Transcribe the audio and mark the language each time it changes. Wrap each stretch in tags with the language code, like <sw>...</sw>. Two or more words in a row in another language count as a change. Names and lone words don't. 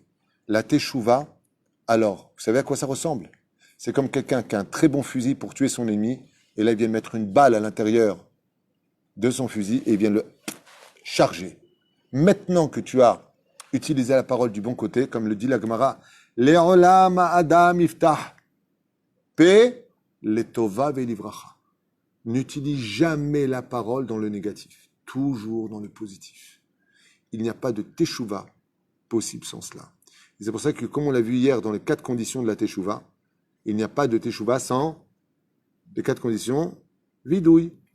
<fr>La teshuva, alors, vous savez à quoi ça ressemble? C'est comme quelqu'un qui a un très bon fusil pour tuer son ennemi, et là il vient de mettre une balle à l'intérieur de son fusil, et il vient de le charger. Maintenant que tu as utilisé la parole du bon côté, comme le dit la Gemara,</fr> <he>לעולם אדם יפתח פה לטובה ולברכה.</he> <fr>N'utilise jamais la parole dans le négatif, toujours dans le positif. Il n'y a pas de teshuva possible sans cela. Et c'est pour ça que, comme on l'a vu hier dans les 4 conditions de la teshuva, il n'y a pas de teshuva sans les 4 conditions vidouille.</fr>